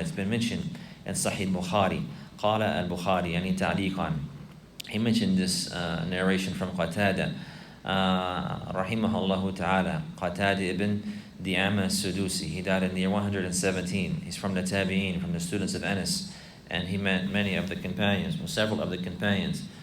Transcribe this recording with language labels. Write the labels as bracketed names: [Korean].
[English] It's been mentioned in Sahih Bukhari. [Arabic] قال البخاري يعني تعليقا. [English] He mentioned this narration from Qatada رحمه الله تعالى. Qatada ibn Di'ama Sudusi. He died in the year 117. He's from the Tabi'een, from the students of Anas, and he met many of the companions, well, several of the companions.